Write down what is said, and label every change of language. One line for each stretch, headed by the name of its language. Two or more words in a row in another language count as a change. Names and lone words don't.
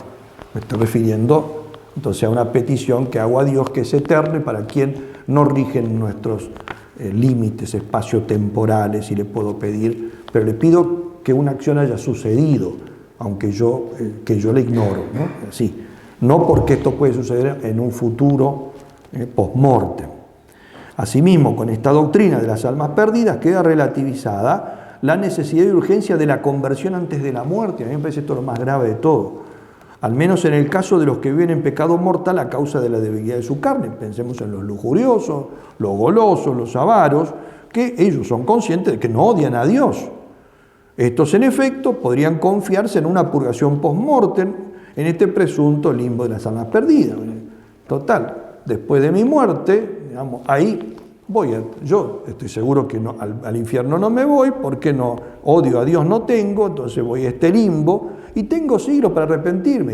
Spanish: Me estoy refiriendo entonces a una petición que hago a Dios, que es eterna y para quien no rigen nuestros límites espaciotemporales, y le puedo pedir, pero le pido que una acción haya sucedido, aunque yo la ignoro, ¿no? Así. No porque esto puede suceder en un futuro post-mortem. Asimismo, con esta doctrina de las almas perdidas queda relativizada la necesidad y urgencia de la conversión antes de la muerte. A mí me parece esto lo más grave de todo. Al menos en el caso de los que viven en pecado mortal a causa de la debilidad de su carne. Pensemos en los lujuriosos, los golosos, los avaros, que ellos son conscientes de que no odian a Dios. Estos, en efecto, podrían confiarse en una purgación post-mortem, en este presunto limbo de las almas perdidas. Total, después de mi muerte, digamos, ahí yo estoy seguro que no, al infierno no me voy, porque no, odio a Dios no tengo, entonces voy a este limbo y tengo siglos para arrepentirme.